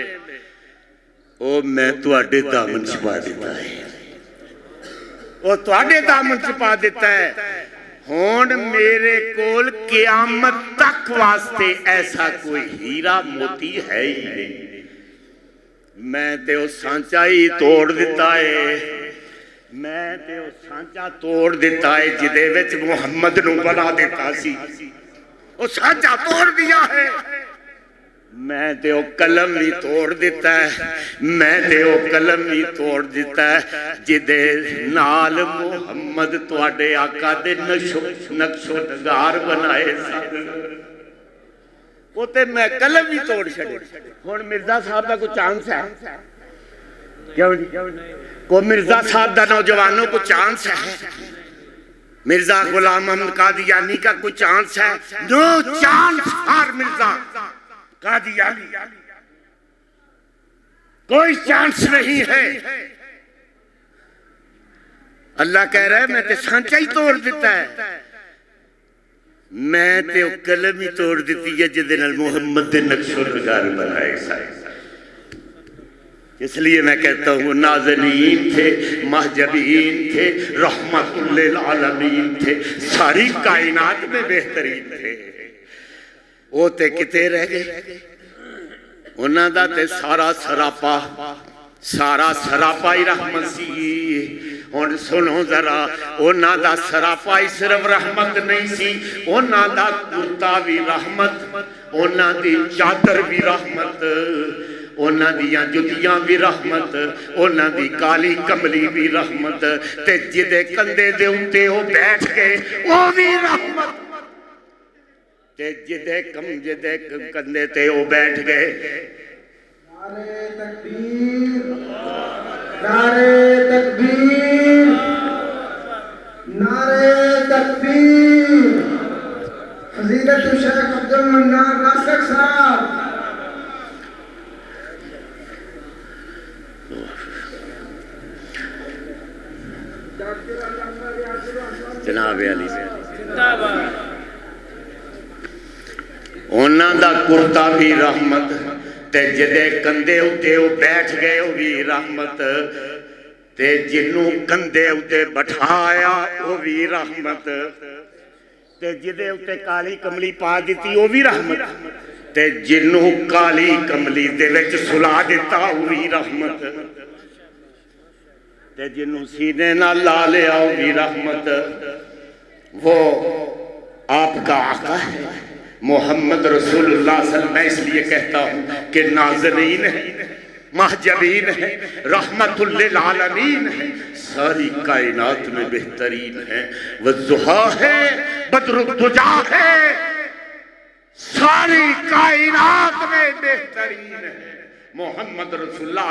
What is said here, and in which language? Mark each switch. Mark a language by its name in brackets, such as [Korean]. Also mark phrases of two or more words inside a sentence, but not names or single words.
[Punjabi] او میں تواڈے دامن چھپا دیتا ہے، او تواڈے دامن چھپا دیتا ہے. ہون میرے کول قیامت تک واسطے ایسا کوئی ہیرا موتی ہے ہی نہیں. میں تے او سانچا ہی توڑ دیتا ہے، میں تے او سانچا توڑ دیتا ہے جدے وچ محمد نو بنا دیتا سی. او سانچا توڑ دیا ہے. میں تے او قلم بھی توڑ دیتا ہے، میں تے او قلم بھی توڑ دیتا ہے جدے نال محمد تواڈے آقا دے نقش و نگار بنائے سی. وہ تے میں قلم بھی توڑ چھڑے. ہن مرزا صاحب دا کوئی چانس ہے؟ کیوں جی کو مرزا صاحب دا نوجوانوں کو چانس ہے؟ [Urdu] مرزا غلام محمد قادیانی کا کوئی چانس ہے؟ [English] no chance for Mirza Qadiani, [Urdu] کوئی چانس نہیں ہے. [Punjabi] اللہ کہہ رہا ہے میں تے سانچہ ہی توڑ دیتا ہے، میں تے قلم ہی توڑ دیتی ہے جدے نال محمد دے نقش و نگار بنائے سائے۔ [Urdu] اس لیے میں کہتا ہوں نازنین تھے، محجبین تھے، رحمت للعالمین تھے، ساری کائنات میں بہترین تھے۔ [Punjabi] وہ تے کتے رہ گئے، انہاں دا تے سارا سراپا ہی رحمت سی۔ اور سنو ذرا، انہاں دا سراپا ہی صرف رحمت نہیں سی، انہاں دا کرتا بھی رحمت، انہاں دی چادر بھی رحمت، انہاں دیاں جتیاں بھی رحمت، انہاں دی کالی کملی بھی رحمت، تے جدے کندے دے اتے وہ بیٹھ گئے وہ بھی رحمت، تے جدے کندے تے وہ بیٹھ گئے۔ [Urdu] نعرہ تکبیر، نعرہ تکبیر، نعرہ تکبیر، فضیلت شیخ عبدالمنان ناصر صاحب۔ [Punjabi] جناب علی انہاں دا کرتا بھی رحمت، تے جدے کندے اتے وہ بیٹھ گئے وہ بھی رحمت، تے جنوں کندے اتے بٹھایا وہ بھی رحمت، تے جدے اتے کالی کملی پا دیتی وہ بھی رحمت، تے جنوں کالی کملی دے وچ سلا دیتا وہ بھی رحمت، تے جنوں سینے نہ لا لیا وہ بھی رحمت۔ [Urdu] وہ آپ کا آقا ہے محمد رسول اللہ [Arabic] صلی اللہ علیہ وسلم۔ [Urdu] میں اس لیے کہتا ہوں کہ نازنین ہے، محجبین ہے، رحمت للعالمین ہے، ساری کائنات میں بہترین ہے، والضحیٰ ہے، [Arabic] بدر الدجا [Urdu] ہے، ساری کائنات میں بہترین ہے محمد رسول اللہ۔